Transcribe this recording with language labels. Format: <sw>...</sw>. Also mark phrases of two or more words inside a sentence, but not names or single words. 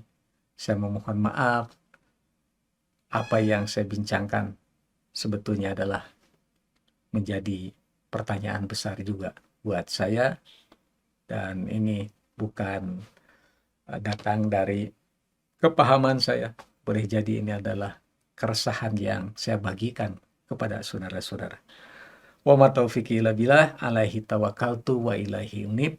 <id>Saya memohon maaf, apa yang saya bincangkan sebetulnya adalah menjadi pertanyaan besar juga buat saya, dan ini bukan datang dari kepahaman saya. Boleh jadi ini adalah keresahan yang saya bagikan kepada saudara-saudara.</id> <ar>وما توفيقي إلا بالله عليه توكلت وإليه أنيب.</ar>